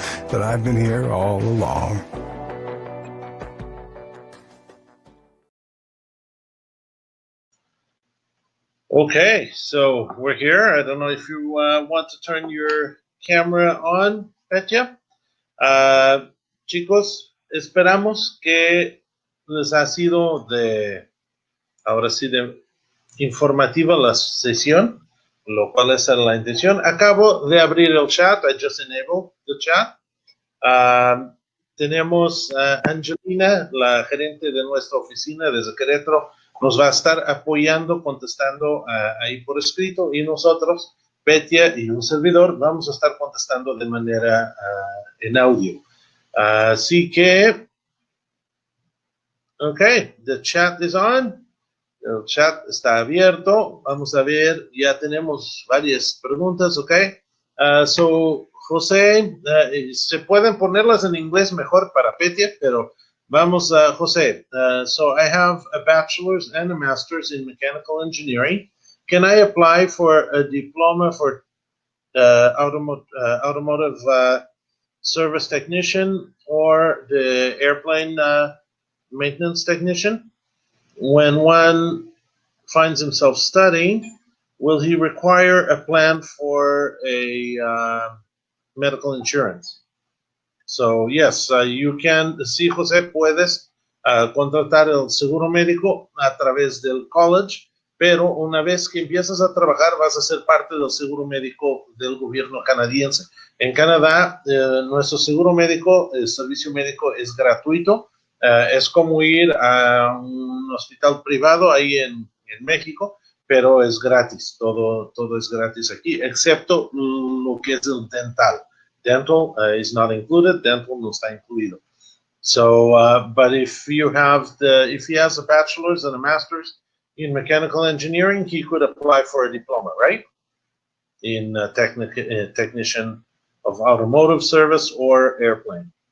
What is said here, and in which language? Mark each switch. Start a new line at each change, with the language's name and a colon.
English: But I've been here all along. Okay, so we're here. I don't know if you want to turn your camera on, Petya.
Spanish: Chicos, esperamos que les ha sido ahora sí, de informativa la sesión, lo cual es la intención. Acabo de abrir el chat.
English: I just enabled the chat.
Spanish: Tenemos a Angelina, la gerente de nuestra oficina desde Querétaro, nos va a estar apoyando, contestando ahí por escrito, y nosotros, Petya y un servidor, vamos a estar contestando de manera en audio. Así que,
English: ok, the chat is on.
Spanish: El chat está abierto. Vamos a ver, ya tenemos varias preguntas, ok. So, José, se pueden ponerlas en inglés mejor para Petya, pero vamos a José.
English: So, I have a bachelor's and a master's in mechanical engineering. Can I apply for a diploma for automotive service technician or the airplane maintenance technician? When one finds himself studying, will he require a plan for a medical insurance? So, yes, you can,
Spanish: sí, José, puedes contratar el seguro médico a través del college, pero una vez que empiezas a trabajar vas a ser parte del seguro médico del gobierno canadiense. En Canadá, nuestro seguro médico, el servicio médico es gratuito. Es como ir a un hospital privado ahí en México, pero es gratis. Todo es gratis aquí, excepto lo que es el dental.
English: Dental is not included.
Spanish: Dental no está incluido.
English: So, but if he has a bachelor's and a master's in mechanical engineering, he could apply for a diploma, right? In technician of automotive service or airplane.